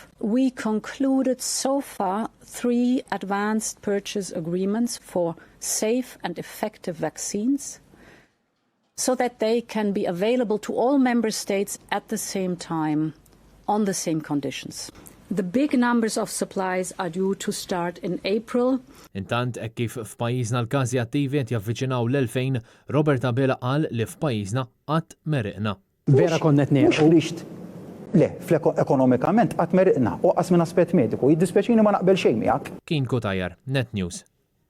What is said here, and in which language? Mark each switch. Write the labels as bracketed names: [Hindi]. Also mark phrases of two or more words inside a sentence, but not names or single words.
[English] We concluded so far 3 advanced purchase agreements for safe and effective vaccines so that they can be available to all member states at the same time on the same conditions. The big numbers of supplies are due to start in April. [Maltese] Intant hekk kif f'pajjiżna l-każi attivi qed javviċinaw l-2000, Robert Abela qal li f'pajjiżna qatt meriqna. Vera konna qed ngħidu. Le, ekonomikament qatt meriqna u qas minn aspett mediku, jiddispeċini ma naqbel xejn miegħek. Kien Kutajar, Net News.